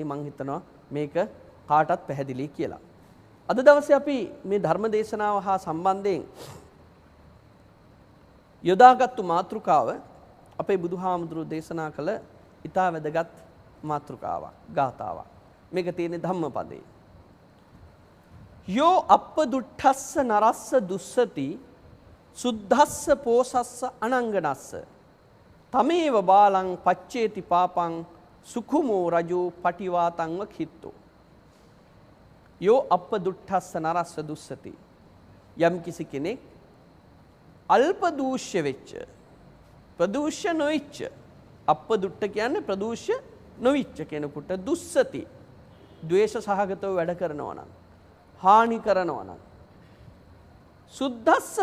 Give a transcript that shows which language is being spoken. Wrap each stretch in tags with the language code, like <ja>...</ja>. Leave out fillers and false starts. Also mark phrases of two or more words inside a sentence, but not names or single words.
<si>මම හිතනවා මේක කාටත් පැහැදිලි කියලා. අද දවසේ අපි මේ ධර්ම දේශනාව හා සම්බන්ධයෙන් යොදාගත්තු මාතෘකාව අපේ බුදුහාමුදුරුවෝ දේශනා කළ ඉතා වැදගත් මාතෘකාවක්, ගාථාවක්. මේක තියෙන්නේ ධම්මපදයේ.</si> <pi>යෝ අප්පදුට්ඨස්ස නරස්ස දුස්සති සුද්ධස්ස පෝසස්ස අනංගනස්ස තමේව බාලං පච්චේති පාපං සුකුමෝ රජෝ පටිවාතංව කිත්තෝ යෝ අප දුට්ඨස්ස නරස්ස</pi> <si>දුස්සති යම් කිසි කෙනෙක් අල්ප දූෂ්‍ය වෙච්ච ප්‍රදූෂ්‍ය නොවිච්ච අප දුට්ඨ කියන්නේ ප්‍රදූෂ්‍ය නොවිච්ච කෙනෙකුට දුස්සති ද්වේෂ සහගතව වැඩ කරනවා නම් හානි කරනවා නම් සුද්ධස්ස</si>